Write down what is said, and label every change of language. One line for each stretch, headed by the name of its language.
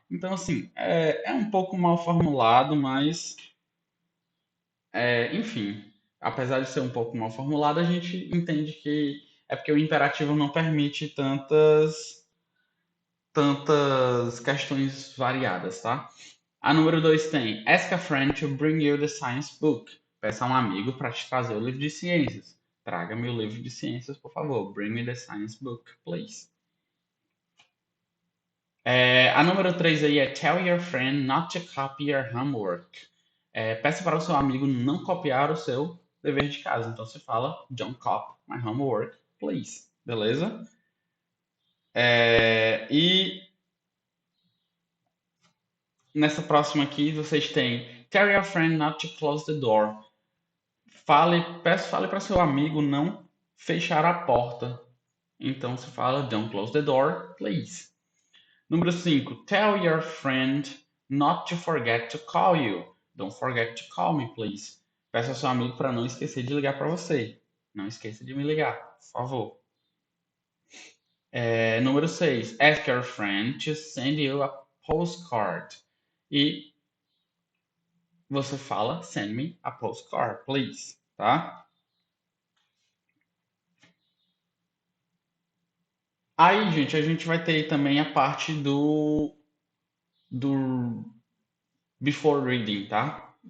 Portuguese: Então, assim, é um pouco mal formulado, mas, enfim, apesar de ser um pouco mal formulado, a gente entende que é porque o imperativo não permite tantas questões variadas, tá? A número 2 tem
English: Ask a friend to bring you the science book.
Portuguese: Peça a um amigo para te trazer o livro de ciências. Traga-me o livro de ciências, por favor.
English: Bring me the science book, please.
Portuguese: A número 3 aí é
English: Tell your friend not to copy your homework.
Portuguese: Peça para o seu amigo não copiar o seu dever de casa. Então você fala
English: Don't copy my homework, please.
Portuguese: Beleza? E Nessa próxima aqui, vocês têm
English: Tell your friend not to close the door.
Portuguese: Fale para seu amigo não fechar a porta. Então se fala
English: don't close the door, please.
Portuguese: Número 5.
English: Tell your friend not to forget to call you. Don't forget to call me, please.
Portuguese: Peça ao seu amigo para não esquecer de ligar para você. Não esqueça de me ligar, por favor. Número 6.
English: Ask your friend to send you a postcard.
Portuguese: E você fala
English: send me a postcard, please, tá?
Portuguese: Aí, gente, a gente vai ter também a parte do before reading, tá?